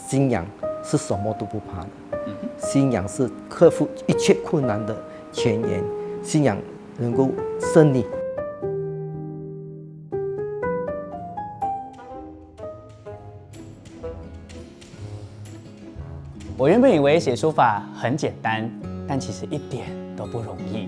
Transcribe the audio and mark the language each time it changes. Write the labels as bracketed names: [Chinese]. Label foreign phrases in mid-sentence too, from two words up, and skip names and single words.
[Chinese] 信仰是什麼都不怕的，信仰是克服一切困難的泉源，信仰能夠勝利。我原本以為寫書法很簡單，但其實一點都不容易。